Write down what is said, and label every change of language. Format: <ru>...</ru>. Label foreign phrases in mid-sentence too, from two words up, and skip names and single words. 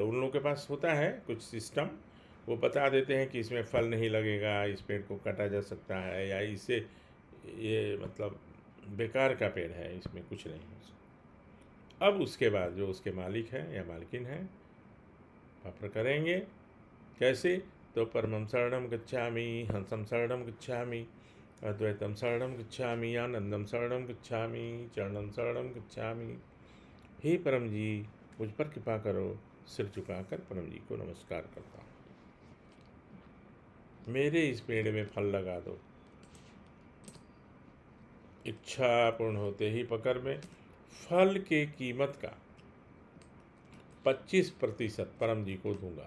<hi>उन लोगों के पास होता है कुछ सिस्टम, वो बता देते हैं कि इसमें फल नहीं लगेगा, इस पेड़ को काटा जा सकता है, या इससे ये मतलब बेकार का पेड़ है, इसमें कुछ नहीं हो सकता। अब उसके बाद जो उसके मालिक हैं या मालकिन हैं पत्र करेंगे। कैसे?</hi> <sa>तो परमं शरणं गच्छामि, हंसं शरणं गच्छामि, अद्वैतम शरणं गच्छामि, आनंदम शरणं गच्छामि, चरणं शरणं गच्छामि।</sa> <hi>हे परम जी, मुझ पर कृपा करो। सिर झुकाकर परम जी को नमस्कार करता हूँ। मेरे इस पेड़ में फल लगा दो। इच्छा पूर्ण होते ही पकड़ में फल के कीमत का 25% परम जी को दूंगा।</hi>